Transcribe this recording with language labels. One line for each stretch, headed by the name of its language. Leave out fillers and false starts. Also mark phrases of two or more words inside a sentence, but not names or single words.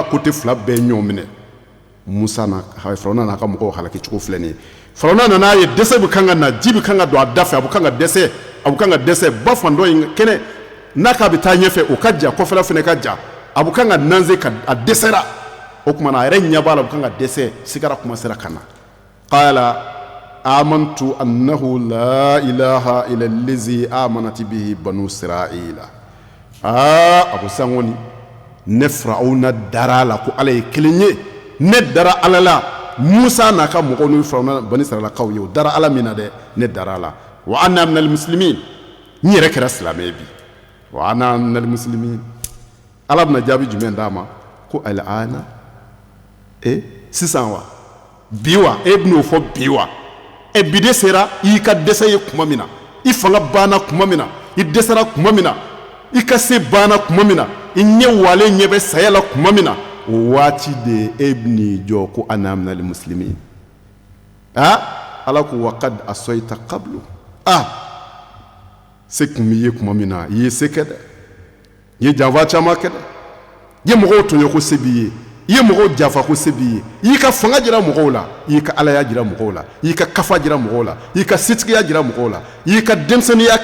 Bambara: kote fila bɛɛ ɲɔgɔn minɛ musa na firawuna n'a ka mɔgɔw halaki cogo filɛ nin ye firawuna nan'a ye dɛsɛ bɛ kan ka na ji bɛ kan ka don a da fɛ a bɛ kan ka dɛsɛ ba fan dɔ in kɛnɛ n'a k'a bɛ taa ɲɛfɛ o ka ja kɔfɛla fɛnɛ ka ja a bɛ kan ka nanze ka a dɛsɛra o kumana a yɛrɛ ɲɛ b'a la a bɛ kan ka dɛsɛ sigara commencera ka na
Arabic: قال آمنت أنه لا إله إلا الذي آمنت به بنو إسرائيل
Bambara: a ko sisan kɔni ne firawuna dara la ko ala ye kelen ye ne dara ala la musa n'a ka mɔgɔw n'u firawuna bani israilakaw ye o dara ala min na dɛ ne dara la
Arabic: وأنا من المسلمين
Bambara: n yɛrɛ kɛra silamɛ bi
Arabic: وأنا من المسلمين
Bambara: ala bɛna jaabi jumɛn d'a ma ko al'ana sisan wa bi wa e bɛn'o fɔ bi wa bi de sera i y'i ka dɛsɛ ye kuma min na i fanga banna kuma min na i dɛsɛra kuma min na i ka se banna kuma min na i ɲɛ walen ɲɛ bɛ saya la kuma min na o waati de e bɛn'i jɔ ko
Arabic: أنا من المسلمين
Bambara: ala ko
Arabic: وقد عصيت قبل
Bambara: se kun b'i ye kuma min na i ye se kɛ dɛ i ye janfa caman kɛ dɛ i ye mɔgɔw tɔɲɔ ko se b'i ye i ye mɔgɔw janfa ko se b'i ye i y'i ka fanga jira mɔgɔw la i y'i ka alaya jira mɔgɔw la i y'i ka kafa jira mɔgɔw la i y'i ka setigiya jira mɔgɔw la i y'i ka denmisɛnniya